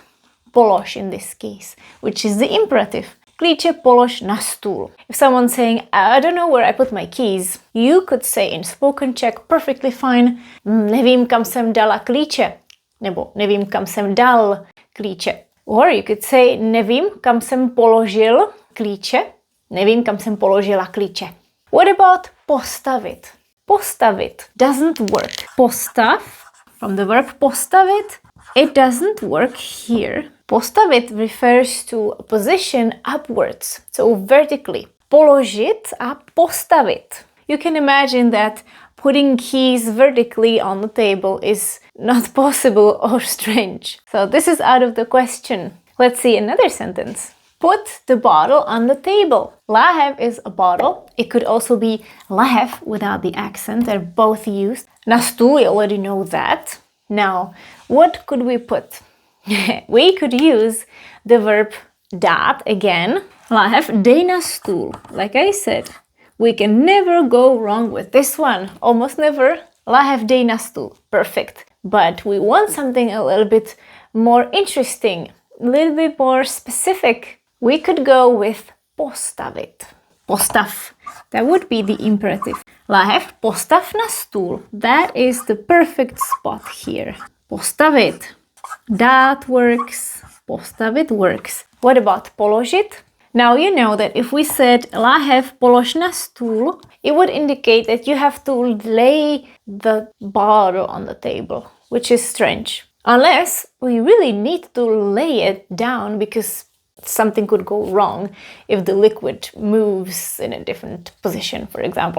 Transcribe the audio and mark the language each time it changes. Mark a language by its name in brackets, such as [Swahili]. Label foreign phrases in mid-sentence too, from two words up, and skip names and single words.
[English] Polož in this case, which is the imperative. [Czech] Klíče polož na stůl. [English] If someone's saying, I don't know where I put my keys, you could say in spoken Czech perfectly fine, [Czech] nevím, kam jsem dala klíče. Nebo nevím, kam jsem dal klíče. [English] Or you could say, [Czech] nevím, kam jsem položil klíče. Nevím, kam jsem položila klíče. [English] What about postavit? Postavit doesn't work. Postav, from the verb postavit, it doesn't work here. Postavit refers to a position upwards, so vertically. [Czech] Položit a postavit. [English] You can imagine that putting keys vertically on the table is not possible or strange. So this is out of the question. Let's see another sentence. Put the bottle on the table. Láhev is a bottle. It could also be láhev without the accent. They're both used. [Czech] Na stůl, [English] we already know that. Now, what could we put? We could use the verb dát again. [Czech] Láhev dej na stůl. [English] Like I said, we can never go wrong with this one. Almost never. [Czech] Láhev dej na stůl. [English] Perfect. But we want something a little bit more interesting, a little bit more specific. We could go with postavit. Postav. That would be the imperative. [Czech] Láhev postav na stůl. [English] That is the perfect spot here. Postavit. Dát works, postavit works. What about položit? Now you know that if we said [Czech] láhev polož na stůl, [English] it would indicate that you have to lay the bottle on the table, which is strange. Unless we really need to lay it down because something could go wrong if the liquid moves in a different position, for example.